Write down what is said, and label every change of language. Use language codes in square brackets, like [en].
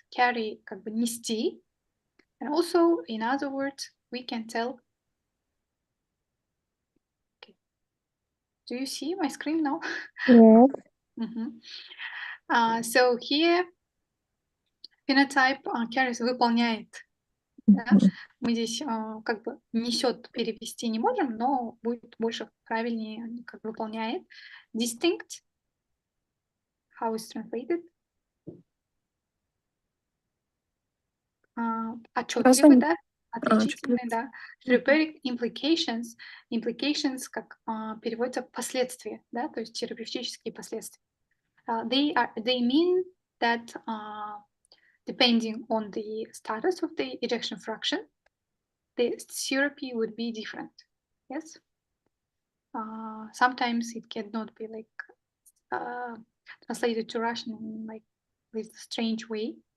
[en] Carry [ru] как бы нести, [en] and also in other words we can tell. Okay. Do you see my screen now? Yes. So here phenotype carries выполняет. [ru] Да? Мы здесь как бы несет перевести не можем, но будет больше правильнее, как выполняет. [en] Distinct. How is translated? [ru] Отчетливый, да? Отличительный, да. [en] Therapeutic implications. [ru] Implications как переводится последствия, да, то есть терапевтические последствия. [en] They mean that depending on the status of the ejection fraction, the therapy would be different. Yes. Sometimes it cannot be like translated to Russian in like this strange way.